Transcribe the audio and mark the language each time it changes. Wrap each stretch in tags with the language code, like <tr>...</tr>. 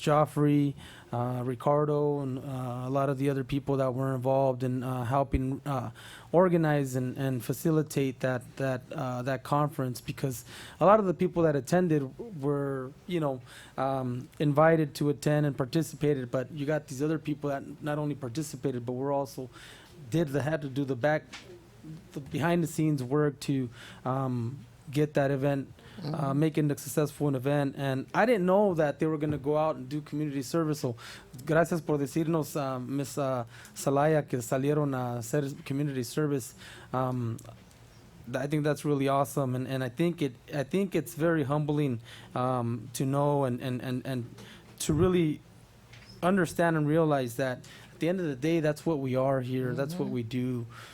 <en>Joffrey, Ricardo, and a lot of the other people that were involved in helping organize and facilitate that conference, because a lot of the people that attended were invited to attend and participated, but you got these other people that not only participated but were also had to do the behind the scenes work to get that event, making a successful event. And I didn't know that they were going to go out and do community service.</en> <es>So, gracias por decirnos, Ms. Salaya, que salieron a hacer community service.</es> <en>I think that's really awesome, and I think it's very humbling to know and to really understand and realize that at the end of the day, that's what we are here. That's what we do.</en>